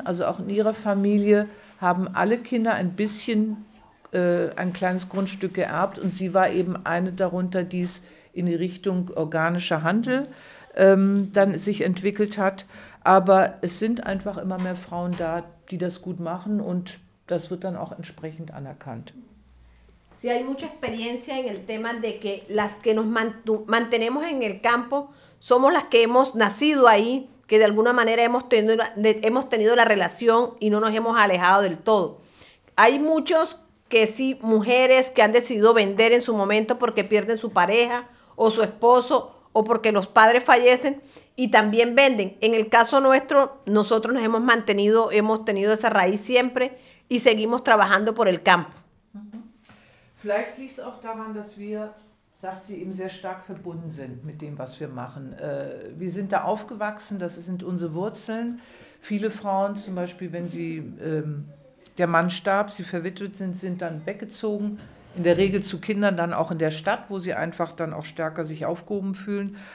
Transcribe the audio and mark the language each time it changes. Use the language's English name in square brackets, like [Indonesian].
[German] Also auch in ihrer Familie haben alle Kinder ein bisschen ein kleines Grundstück geerbt. Und sie war eben eine darunter, die es in die Richtung organischer Handel dann sich entwickelt hat. Aber es sind einfach immer mehr Frauen da, die das gut machen. Und das wird dann auch entsprechend anerkannt. [Spanish] Sí, hay mucha experiencia en el tema de que las que nos mantenemos en el campo somos las que hemos nacido ahí, que de alguna manera hemos tenido la relación y no nos hemos alejado del todo. Hay muchos que sí, mujeres que han decidido vender en su momento porque pierden su pareja o su esposo o porque los padres fallecen y también venden. En el caso nuestro, nosotros nos hemos mantenido, hemos tenido esa raíz siempre y seguimos trabajando por el campo. [German] Vielleicht liegt es auch daran, dass wir, sagt sie, eben sehr stark verbunden sind mit dem, was wir machen. Wir sind da aufgewachsen, das sind unsere Wurzeln. Viele Frauen zum Beispiel, wenn sie, der Mann starb, sie verwitwet sind, sind dann weggezogen, in der Regel zu Kindern, dann auch in der Stadt, wo sie einfach dann auch stärker sich aufgehoben fühlen.